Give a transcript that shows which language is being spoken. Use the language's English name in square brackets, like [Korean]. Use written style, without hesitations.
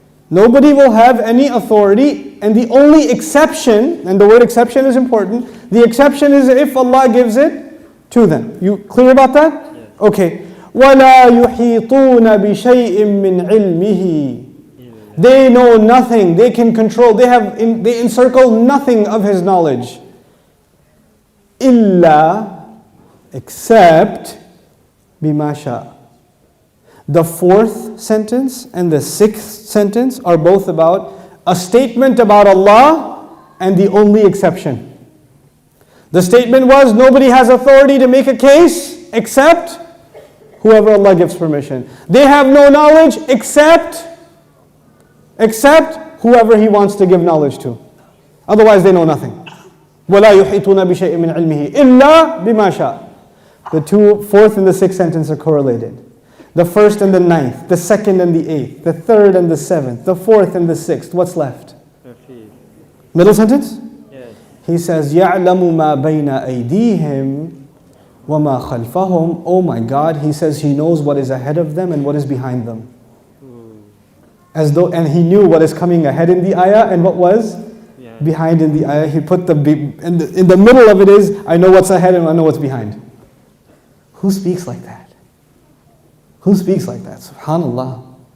[English] Nobody will have any authority, and the only exception, and the word exception is important, the exception is if Allah gives it to them. You clear about that? Yes. Okay. [Arabic] وَلَا يُحِيطُونَ بِشَيْءٍ مِّنْ عِلْمِهِ. [English] They know nothing, they can control, they encircle nothing of His knowledge. [Arabic] إِلَّا, [English] except [Arabic] بِمَا شَاءَ. [English] The fourth sentence and the sixth sentence are both about a statement about Allah and the only exception. The statement was, nobody has authority to make a case except whoever Allah gives permission. They have no knowledge except whoever He wants to give knowledge to. Otherwise they know nothing. [Arabic] وَلَا يُحِيطُونَ بِشَيْءٍ مِّنْ عِلْمِهِ إِلَّا بِمَا شَاءَ. [English] The fourth and the sixth sentence are correlated. The first and the ninth, the second and the eighth, the third and the seventh, the fourth and the sixth. What's left? Middle sentence? Yes. He says, [Arabic] يَعْلَمُ مَا بَيْنَ أَيْدِيهِمْ وَمَا خَلْفَهُمْ. [English] Oh my God, He says He knows what is ahead of them and what is behind them. As though, and He knew what is coming ahead in the ayah and what was behind in the ayah. He put in the middle of it is, I know what's ahead and I know what's behind. Who speaks like that? Who speaks like that? SubhanAllah.